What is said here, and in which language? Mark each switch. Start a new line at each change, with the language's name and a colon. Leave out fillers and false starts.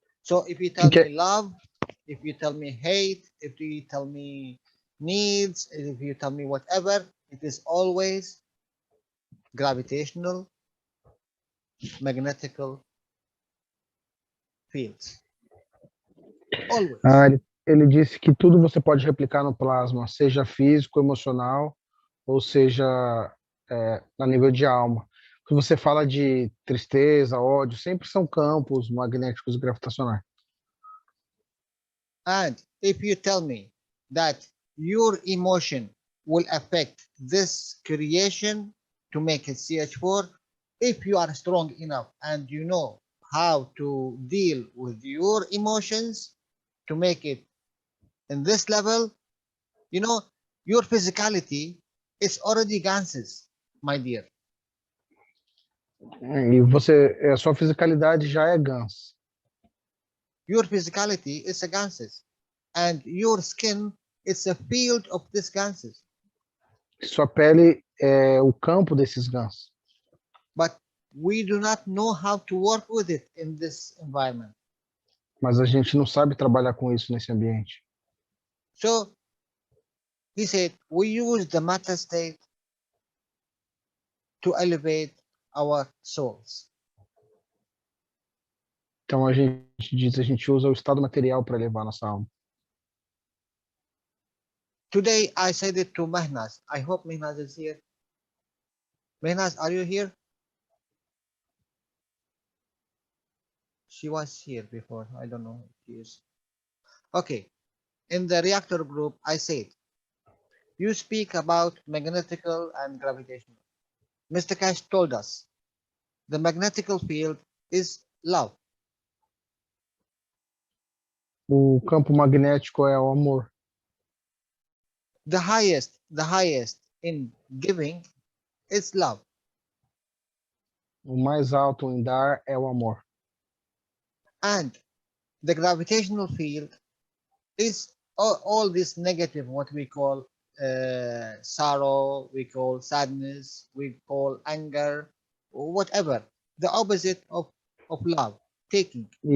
English: So if you tell me love, if you tell me hate, if you tell me needs, if you tell me whatever, it is always gravitational, magnetical fields. Always.
Portuguese: Ele disse que tudo você pode replicar no plasma, seja físico, emocional, ou seja a nível de alma. Quando você fala de tristeza, ódio, sempre são campos magnéticos e gravitacionais.
English: And if you tell me that your emotion will affect this creation to make it CH4, if you are strong enough and you know how to deal with your emotions to make it in this level, you know, your physicality is already ganses, my dear.
Portuguese: E a sua fisicalidade já é GANS.
English: Your physicality is a ganses, and your skin is a field of these ganses.
Portuguese: Sua pele é o campo desses GANS.
English: But we do not know how to work with it in this environment.
Portuguese: Mas a gente não sabe trabalhar com isso nesse ambiente.
English: So he said, we use the matter state to elevate our souls.
Portuguese: Então a gente usa o estado material para elevar nossa alma.
English: Today I said it to Mehnaz. I hope Mehnaz is here. Mehnaz, are you here? She was here before. I don't know if she is. Okay. In the reactor group, I said, you speak about magnetical and gravitational. Mr. Cash told us The magnetical field is love.
Portuguese: O campo magnético é o amor.
English: The highest in giving is love.
Portuguese: O mais alto em dar é o amor.
English: And the gravitational field is all this negative, what we call sorrow, we call sadness, we call anger, whatever. The opposite of love, taking.